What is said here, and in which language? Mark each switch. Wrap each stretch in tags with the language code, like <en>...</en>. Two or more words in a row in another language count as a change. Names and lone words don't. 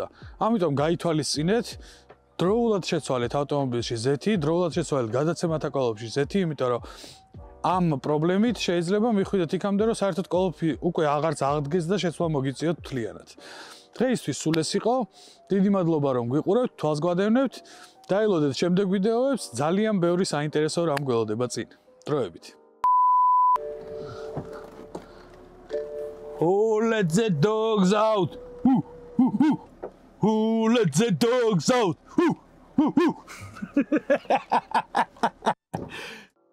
<ka>ამიტომ გაითვალისწინეთ, დროულად შეცვალეთ ავტომობილში ზეთი, დროულად შეცვალეთ გადაცემათა კოლოფში ზეთი, იმიტომ რომ ამ პრობლემით შეიძლება მიხვიდეთ იქამდე, რომ საერთოდ კოლოფი უკვე აღარც აღდგეს და შეცვლა მოგიწიოთ მთლიანად. დღეისთვის სულ ეს იყო. დიდი მადლობა რომ გვიყურებთ, თვალს გვადევნებთ. დაელოდეთ შემდეგ ვიდეოებს, ძალიან ბევრი საინტერესო რამ გველოდება წინ. დროებით.</ka> <en>Oh, let the dogs out. Let the dogs out.</en>